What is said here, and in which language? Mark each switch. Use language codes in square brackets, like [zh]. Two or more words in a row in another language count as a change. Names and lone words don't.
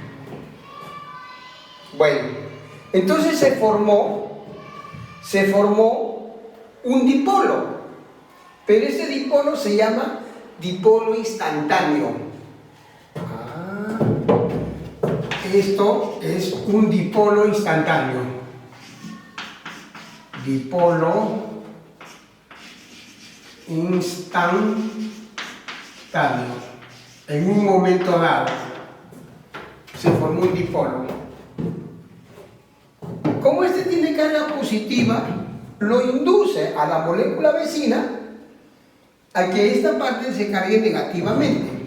[es] Bueno, entonces se formó un dipolo, pero ese dipolo se llama dipolo instantáneo. Esto es un dipolo instantáneo. Dipolo instantáneo. En un momento dado se formó un dipolo. Como este tiene carga positiva, lo induce a la molécula vecina a que esta parte se cargue negativamente.